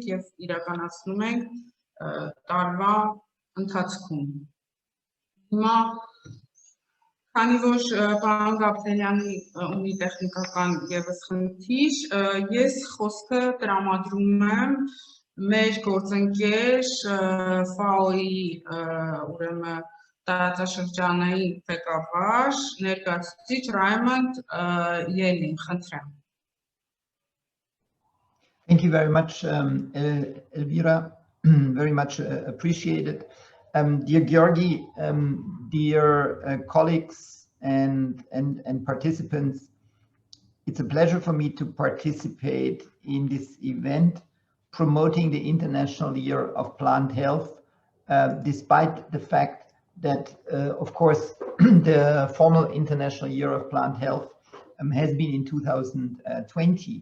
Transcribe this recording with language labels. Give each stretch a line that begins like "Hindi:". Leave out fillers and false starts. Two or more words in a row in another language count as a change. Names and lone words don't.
Armenian: եւ իրականացնում ենք տարվա ընթացքում։ Հիմա քանի որ պարոն Գաբրելյանի ունի տեխնիկական եւս խնդիր, ես խոսքը տրամադրում եմ մեր գործընկեր FAO-ի ուրեմն տարածաշրջանային ղեկավար ներկայացուցիչ Raymond Yellin, խնդրեմ։
English: Thank you very much, Elvira. Very much appreciated. Dear Georgi, dear colleagues and participants, it's a pleasure for me to participate in this event promoting the International Year of Plant Health, despite the fact that, of course, the formal International Year of Plant Health has been in 2020.